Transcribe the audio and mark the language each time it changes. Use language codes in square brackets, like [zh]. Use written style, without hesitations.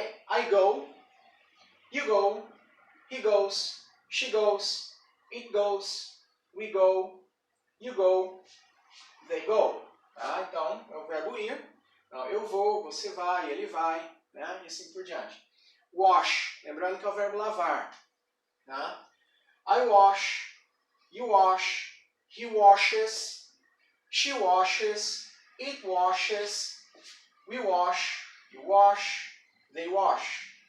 [en] I go, you go, he goes, she goes, it goes, we go, you go, they go. [pt] Tá? Então, é o verbo ir. Então, eu vou, você vai, ele vai, né? E assim por diante. Wash, lembrando que é o verbo lavar. Tá? [en] I wash, you wash, he washes, she washes, it washes, we wash, you wash, they wash.